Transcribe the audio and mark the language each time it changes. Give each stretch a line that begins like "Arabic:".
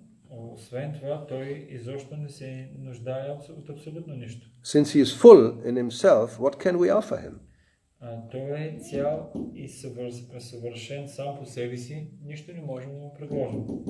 Bulgarian: Освен това, той изобщо не се нуждае от абсолютно нищо.
English: Since he is full in himself, what can we offer him?
Bulgarian: Той е цял и съвършен сам по себе си, нищо не можем да му предложим.